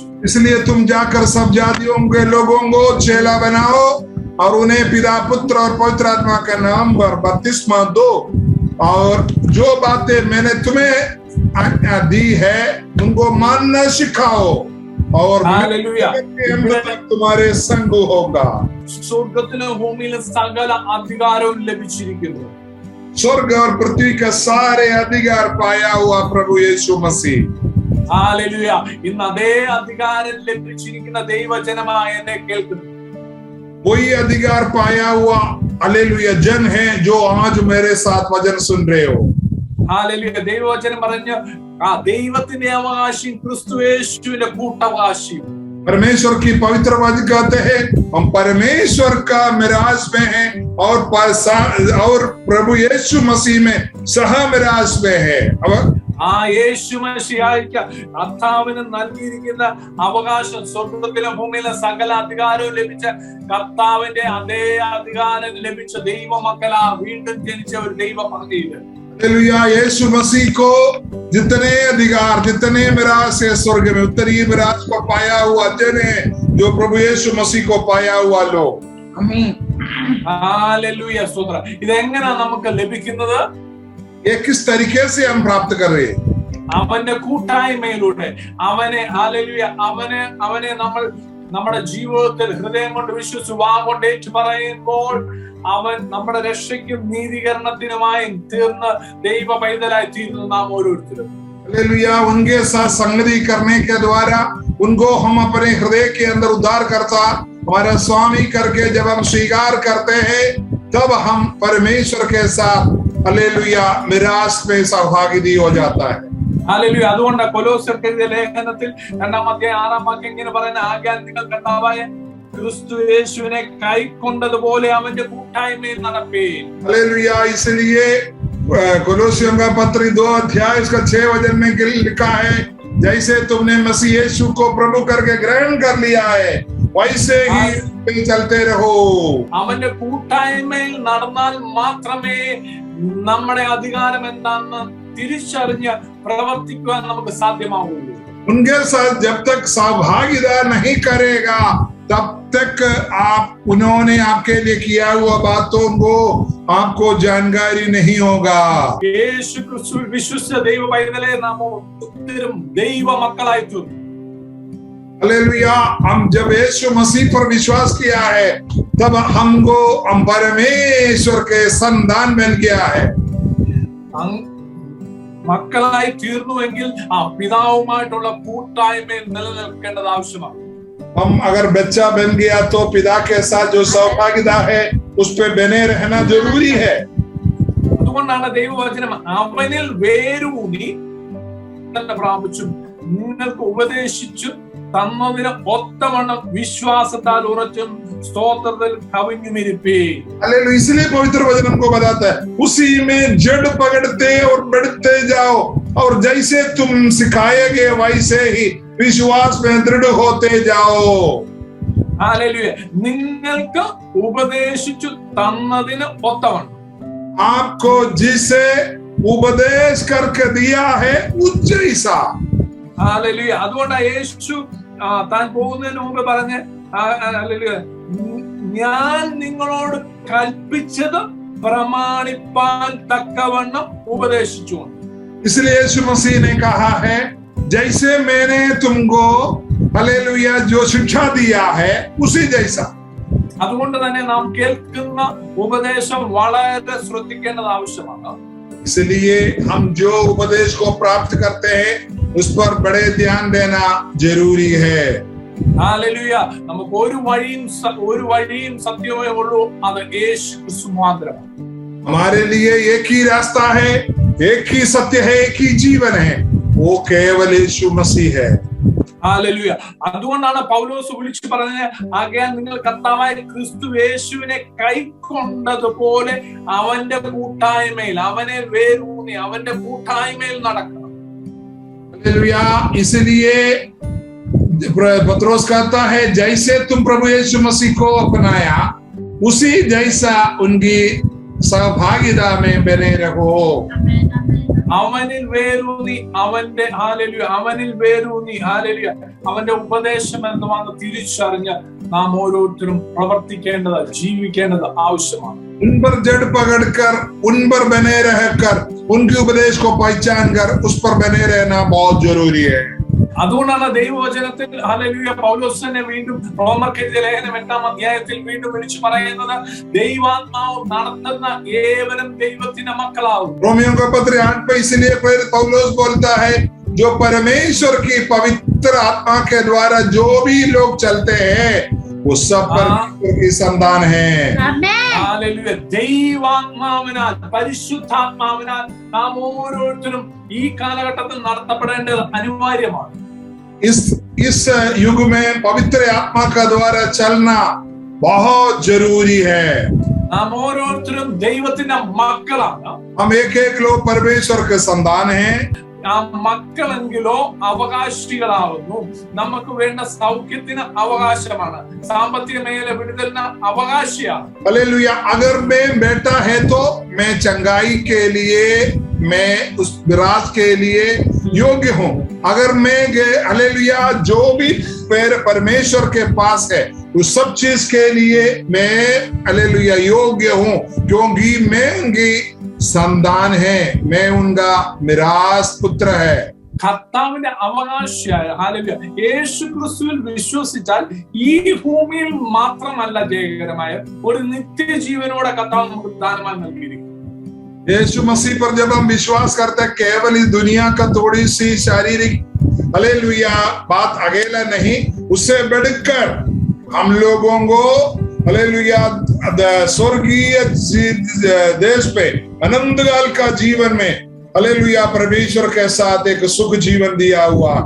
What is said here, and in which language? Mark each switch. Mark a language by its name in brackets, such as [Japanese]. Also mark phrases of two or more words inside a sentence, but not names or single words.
[Hindi] इसलिए तुम जाकर सब जातियों के लोगों को चेला बनाओ और उन्हें पिता पुत्र और पवित्र आत्मा के नाम पर बपतिस्मा दो, और जो बातें मैंने तुम्हें आज्ञा दी है उनको मानना सिखाओ, और तुम्हारे संग होगा। [Malayalam] സ്വർഗത്തിലും ഭൂമിയിലും സകല അധികാരവും ലഭിച്ചിരിക്കുന്നു. [Hindi] स्वर्ग और पृथ्वी का सारे अधिकार पाया हुआ प्रभु यीशु मसीह। [Malayalam] ഹല്ലേലൂയ. ഇന്ന് അതേ അധികാരം ലഭിച്ചിരിക്കുന്ന ദൈവജനമായ എന്നെ കേൾക്കുന്നു. [Hindi] वही अधिकार पाया हुआ हालेलुया जन है जो आज मेरे साथ वचन सुन रहे हो। [Malayalam] ഹല്ലേലൂയ. ദൈവവചനം പറഞ്ഞ ആ ദൈവത്തിന്റെ അവകാശം ക്രിസ്തുയേശുവിന്റെ കൂട്ടവകാശം. [Hindi] परमेश्वर की पवित्र वचन कहते हैं, हम परमेश्वर का मिराज में हैं और प्रभु यीशु मसीह में सह मिराज में है। [Malayalam] ആ യേശു മശിഹായ്ക്ക് കർത്താവിന് നൽകിയിരിക്കുന്ന അവകാശം, സ്വർഗത്തിലും ഭൂമിയിലും സകല അധികാരവും ലഭിച്ച കർത്താവിന്റെ അതേ അധികാരം ലഭിച്ച ദൈവമക്കളാ വീണ്ടും ജനിച്ച ഒരു ദൈവ പദ്ധതിയില്. [Hindi] हालेलुया। यीशु मसीह को जितने अधिकार जितने मिराज है स्वर्ग में, उतनी मिराज को पाया हुआ जन है जो प्रभु यीशु मसीह को पाया हुआ लोग। आमीन। [Malayalam] ഹല്ലേലൂയ. സ്തോത്രം. ഇതെങ്ങനെയാ നമുക്ക് ലഭിക്കുന്നത്? [Hindi] ये किस तरीके से हम प्राप्त कर रहे हैं? [Malayalam] അവന്റെ കൂട്ടായ്മയിലൂടെ. അവനെ ഹല്ലേലൂയ അവനെ നമ്മൾ നമ്മുടെ ജീവിതത്തിൽ ഹൃദയം കൊണ്ട് വിശ്വസിച്ച് വാ കൊണ്ട് ഏറ്റു പറയുമ്പോൾ അവൻ നമ്മുടെ രക്ഷയ്ക്കും നീതീകരണത്തിനുമായി തീർന്ന് ദൈവ പൈതലായി തീരുന്നു നാം ഓരോരുത്തരും. [Hindi] हालेलुया। उनके साथ संगति करने के द्वारा उनको हम अपने हृदय के अंदर उद्धार करता हमारा स्वामी करके जब हम स्वीकार करते हैं, तब हम परमेश्वर के साथ हालेलुया मिराज में सहभागी हो जाता है। [Malayalam] ഹല്ലേലൂയ. അതുകൊണ്ട് കൊലോസ്യർക്ക് എഴുതിയ ലേഖനത്തിൽ 2-ാം അധ്യായം 6-ാം വാക്യം ഇങ്ങനെ പറയുന്ന, ആകയാൽ നിങ്ങൾ കർത്താവായ ക്രിസ്തു യേശുവിനെ കൈക്കൊണ്ടതുപോലെ അവന്റെ കൂട്ടായ്മയിൽ നടപ്പീൻ. [Hindi] हालेलुया। इसलिए कोलोसियों का पत्र 2 अध्याय इसका 6 वचन में लिखा है, जैसे तुमने मसीह यीशु को प्रभु करके ग्रहण कर लिया है वैसे ही चलते रहो। [Malayalam] അവന്റെ കൂട്ടായ്മയിൽ നടന്നാൽ മാത്രമേ നമ്മുടെ അധികാരം എന്താണെന്ന് തിരിച്ചറിഞ്ഞ് പ്രവർത്തിക്കുവാൻ നമുക്ക് സാധ്യമാവുള്ളൂ. [Hindi] उनके साथ जब तक सहभागिता नहीं करेगा तब तक उन्होंने आपके लिए किया हुआ बातों को आपको जानकारी नहीं होगा। [Malayalam] യേശു ക്രിസ്തുവിൽ വിശ്വസിച്ച ദൈവ പൈതലേ നാം ഒത്തിരും ദൈവ മക്കളായി തീർന്നു. [Hindi] हालेलुया। हम जब यीशु मसीह पर विश्वास किया है तब हमको हम परमेश्वर के संतान बन गया है। [Malayalam] മക്കളായി തീർന്നുവെങ്കിൽ ആ പിതാവുമായിട്ടുള്ള കൂട്ടായ്മയിൽ നിലനിൽക്കേണ്ടത് ആവശ്യമാണ്. [Hindi] हम अगर बच्चा बन गया तो पिता के साथ जो सहभागिता है उस पे बने रहना जरूरी है। [Malayalam] അതുകൊണ്ടാണ് ദൈവവചനം അവനിൽ വേരൂന്നി പ്രാപിച്ചു നിങ്ങൾക്ക് ഉപദേശിച്ചു തന്നതിന് ഒത്തവണ്ണം വിശ്വാസത്താൽ ഉറച്ചും സ്തോത്രത്തിൽ കവിഞ്ഞുമിരിപ്പീൻ. [Hindi] हालेलुया। इसलिए पवित्र वचन हमको बताता है, उसी में जड़ पकड़ते और बढ़ते जाओ और जैसे तुम सिखाए गए वैसे ही विश्वास में दृढ़ होते जाओ। [Malayalam] ഹല്ലേലൂയ. നിങ്ങൾക്ക് ഉപദേശിച്ചു തന്നതിന് ഒത്തവണ്ണം, [Hindi] आपको जिसे उपदेश करके दिया है उस जैसा। [Malayalam] ഹല്ലേലൂയ. അതുകൊണ്ടാണ് യേശു താൻ പോകുന്നതിന് മുമ്പ് പറഞ്ഞ്, ഹല്ലേലൂയ, ഞാൻ നിങ്ങളോട് കൽപ്പിച്ചത് പ്രമാണിപ്പാൻ തക്കവണ്ണം ഉപദേശിച്ചു. [Hindi] इसलिए यीशु मसीह ने कहा है, जैसे मैंने तुमको हालेलुया जो शिक्षा दिया है उसी जैसा। [Malayalam] അതുകൊണ്ട് തന്നെ നാം കേൾക്കുന്ന ഉപദേശം വളരെ ശ്രദ്ധിക്കേണ്ടത് ആവശ്യമാണ്. [Hindi] इसलिए हम जो उपदेश को प्राप्त करते हैं उस पर बड़े ध्यान देना जरूरी है. [Malayalam] ഹല്ലേലൂയ. നമുക്ക് ഒരു വഴിയും സത്യമേ ഉള്ളൂ, അത് യേശു ക്രിസ്തു മാത്രമാണ്. [Hindi] हमारे लिए एक ही रास्ता है, एक ही सत्य है, एक ही जीवन है, वो केवल यीशु मसीह है. [Malayalam] ഹല്ലേലൂയ. അതുകൊണ്ടാണ് പൗലോസ് വിളിച്ചു പറഞ്ഞത്, ആകയാൽ നിങ്ങൾ കർത്താവായ ക്രിസ്തു യേശുവിനെ കൈക്കൊണ്ടതുപോലെ അവന്റെ കൂട്ടായ്മയിൽ, അവനെ വേരൂന്നി അവന്റെ കൂട്ടായ്മയിൽ നടക്കണം. [Hindi] हालेलुया. इसलिए पत्रोस कहता है, जैसे तुम प्रभु यीशु मसीह को अपनाया उसी जैसा उनकी सहभागिता में बने रहो. [Malayalam] അവനിൽ വേരൂന്നി അവന്റെ ഹല്ലേലൂയ, അവനിൽ വേരൂന്നി ഹല്ലേലൂയ, അവന്റെ ഉപദേശം എന്തുവാന്ന് തിരിച്ചറിഞ്ഞ് നാം ഓരോരുത്തരും പ്രവർത്തിക്കേണ്ടത്, ജീവിക്കേണ്ടത് ആവശ്യമാണ്. [Hindi] उन पर जड़ पकड़कर उन पर बने रहकर उनके उपदेश को पहचान कर उस पर बने रहना बहुत जरूरी है. [Malayalam] അതുകൊണ്ടാണ് ദൈവവചനത്തിൽ ഹല്ലേലൂയ പൗലോസ് തന്നെ വീണ്ടും റോമർക്കെഴുതിയ ലേഖനം 8-ാം അധ്യായത്തിൽ വീണ്ടും വിളിച്ചു പറയുന്നത്, ദൈവാത്മാവ് നടത്തുന്ന ഏവരും ദൈവത്തിന്റെ മക്കളാവും. [Hindi] रोमियो का पत्र 8 पे इसलिए फिर पौलुस बोलता है, जो परमेश्वर की पवित्र आत्मा के द्वारा जो भी लोग चलते हैं वो सब परमेश्वर की संतान है. [Malayalam] ഹല്ലേലൂയ. ദൈവാത്മാവിനാൽ, പരിശുദ്ധാത്മാവിനാൽ നാം ഓരോരുത്തരും ഈ കാലഘട്ടത്തിൽ നടത്തപ്പെടേണ്ടത് അനിവാര്യമാണ്. [Hindi] इस युग में पवित्र आत्मा का द्वारा चलना बहुत जरूरी है. [Malayalam] നാം ഓരോരുത്തരും ദൈവത്തിന്റെ മക്കളാണ്. [Hindi] हम एक लोग परमेश्वर के संतान हैं. [Malayalam] ആ മക്കളെങ്കിലോ അവകാശികളാവുന്നു. നമുക്ക് വേണ്ട സൗഖ്യത്തിന് അവകാശമാണ്, സാമ്പത്തിക മേഖല വിടുതലിന് അവകാശിയാണ്. [Hindi] हालेलुया. अगर मैं बेटा है तो मैं चंगाई के लिए, मैं उस विराज के लिए योग्य हूँ. अगर मैं हालेलुया जो भी परमेश्वर के पास है उस सब चीज के लिए मैं हालेलुया योग्य हूँ, क्योंकि मैं उनकी संतान है, मैं उनका मिरास पुत्र है. [Malayalam] കർത്താവിന്റെ അവകാശിയായ ഹല്ലേലൂയ യേശു ക്രിസ്തുവിൽ വിശ്വസിച്ചാൽ ഈ ഭൂമിയിൽ മാത്രമല്ല ജയകരമായ ഒരു നിത്യജീവനോടെ കർത്താവ് നമുക്ക് ദാനമായി നൽകിയിരിക്കുന്നു. [Hindi] यीशु मसीह पर जब हम विश्वास करते हैं, केवल इस दुनिया का थोड़ी सी शारीरिक हालेलुया बात अकेला नहीं, उससे बढ़कर हम लोगों को हालेलुया स्वर्गीय देश पे अनंत काल का जीवन में हालेलुया परमेश्वर के साथ एक सुख जीवन दिया हुआ है.